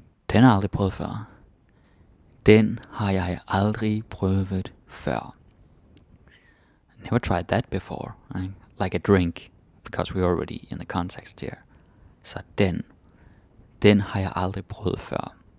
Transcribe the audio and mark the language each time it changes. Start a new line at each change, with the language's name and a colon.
Danish: Den har jeg aldrig prøvet før. Den har jeg aldrig prøvet før.
English: Never tried that before. Right? Like a drink, because we're already in the context here.
Danish: Så den har jeg aldrig prøvet før.